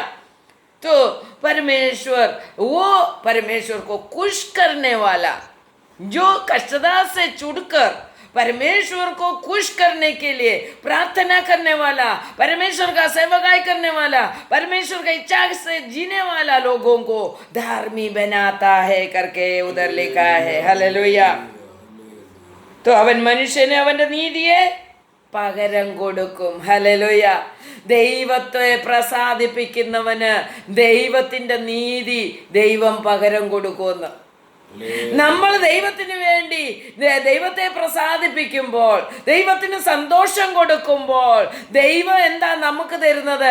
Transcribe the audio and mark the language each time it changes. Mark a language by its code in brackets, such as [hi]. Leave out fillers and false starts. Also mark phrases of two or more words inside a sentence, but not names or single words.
[hi] तो परमेश्वर को खुश करने वाला, जो कष्टता से छुड़कर परमेश्वर को खुश करने के लिए प्रार्थना करने वाला, परमेश्वर का सेवकाई करने वाला, परमेश्वर की इच्छा से जीने वाला लोगों को धार्मी बनाता है करके उधर लिखा है। हालेलुया। [ml] तो അവൻ മനുഷ്യനെ അവന്റെ നീതിയെ പകരം കൊടുക്കും. ഹല്ലേലൂയ. ദൈവത്തെ പ്രസാദിപ്പിക്കുന്നവന് ദൈവത്തിന്റെ നീതി ദൈവം പകരം കൊടുക്കുമെന്ന്. നമ്മൾ ദൈവത്തിന് വേണ്ടി ദൈവത്തെ പ്രസാദിപ്പിക്കുമ്പോൾ, ദൈവത്തിന് സന്തോഷം കൊടുക്കുമ്പോൾ ദൈവം എന്താ നമുക്ക് തരുന്നത്?